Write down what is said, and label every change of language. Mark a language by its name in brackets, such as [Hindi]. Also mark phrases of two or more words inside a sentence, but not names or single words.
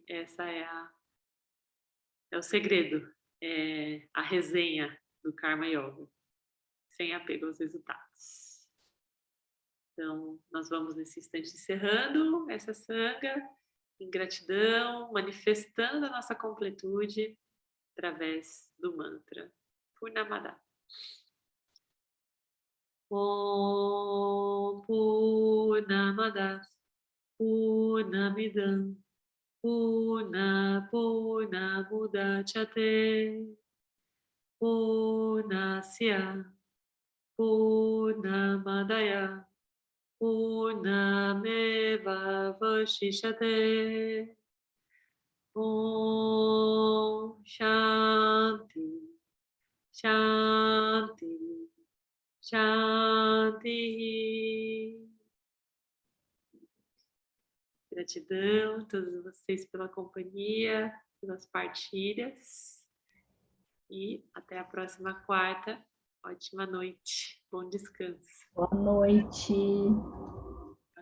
[Portuguese] Essa é o segredo, é a resenha do Karma Yoga, sem apego aos resultados. Então, nós vamos nesse instante encerrando essa sanga em gratidão, manifestando a nossa completude através do mantra Purnamada. [Sanskrit] ॐ पूर्णमदः पूर्णमिदम् पूर्णमुदच्यते पूर्णस्य पूर्णमादाय पूर्णमेव वशिष्यते. ॐ शान्तिः शान्तिः शान्तिः. [Portuguese] Gratidão a todos vocês pela companhia, pelas partilhas. E até a próxima quarta. Ótima noite. Bom descanso. Boa noite. Boa noite, gente.